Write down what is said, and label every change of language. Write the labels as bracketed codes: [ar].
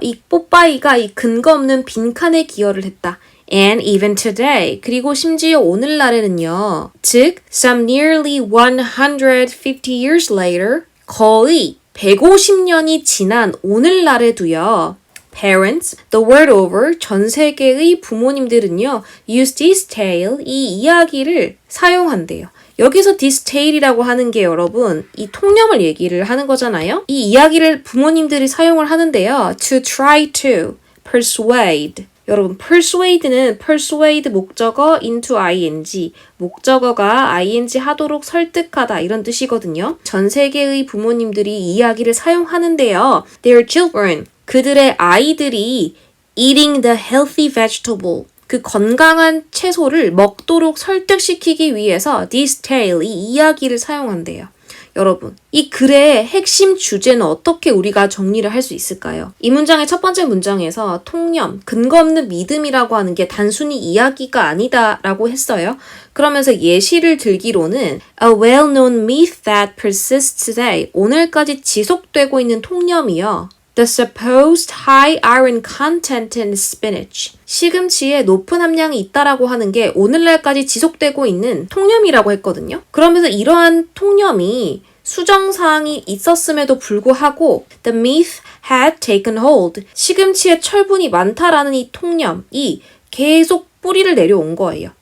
[ko] 이 뽀빠이가 이 근거 없는 빈칸에 기여를 했다. [en] And even today, [ko] 그리고 심지어 오늘날에는요. [en] 즉, some nearly 150 years later, [ko] 거의 150년이 지난 오늘날에도요. [en] Parents, the world over, [ko] 전 세계의 부모님들은요, [en] use this tale, [ko] 이 이야기를 사용한대요. 여기서 this tale이라고 하는 게 여러분, 이 통념을 얘기를 하는 거잖아요. 이 이야기를 부모님들이 사용을 하는데요. [en] to try to persuade. [ko] 여러분, persuade는 persuade 목적어 into ing, 목적어가 ing 하도록 설득하다 이런 뜻이거든요. 전 세계의 부모님들이 이 이야기를 사용하는데요. [en] Their children, [ko] 그들의 아이들이 [en] eating the healthy vegetable, [ko] 그 건강한 채소를 먹도록 설득시키기 위해서 [en] this tale, [ko] 이 이야기를 사용한대요. 여러분, 이 글의 핵심 주제는 어떻게 우리가 정리를 할 수 있을까요? 이 문장의 첫 번째 문장에서 통념, 근거 없는 믿음이라고 하는 게 단순히 이야기가 아니다라고 했어요. 그러면서 예시를 들기로는 [en] a well-known myth that persists today, [ko] 오늘까지 지속되고 있는 통념이요. [en] The supposed high iron content in spinach. [ko] 시금치에 높은 함량이 있다라고 하는 게 오늘날까지 지속되고 있는 통념이라고 했거든요. 그러면서 이러한 통념이 수정사항이 있었음에도 불구하고 [en] the myth had taken hold. [ko] 시금치에 철분이 많다라는 이 통념이 계속 뿌리를 내려온 거예요.